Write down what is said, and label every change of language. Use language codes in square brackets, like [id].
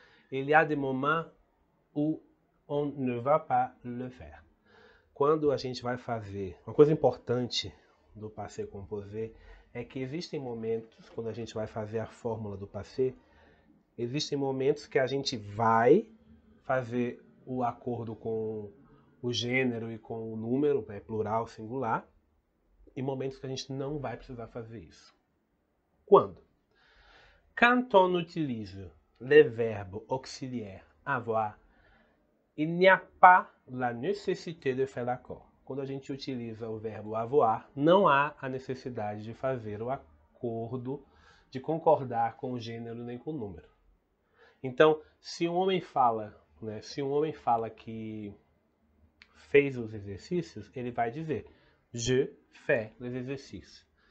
[fr] Il y a des moments où on ne va pas le faire. [pt] Quando a gente vai fazer, uma coisa importante do passé composé é que existem momentos, quando a gente vai fazer a fórmula do passé, existem momentos que a gente vai fazer o acordo com o gênero e com o número, plural, singular, e momentos que a gente não vai precisar fazer isso. Quando? [fr] Quand on utilise le verbe auxiliaire avoir, il n'y a pas la nécessité de faire l'accord. [pt] Quando a gente utiliza o verbo avoir, não há a necessidade de fazer o acordo, de concordar com o gênero nem com o número. Então, se um homem fala que fez os exercícios, ele vai dizer [fr] je fais les exercices.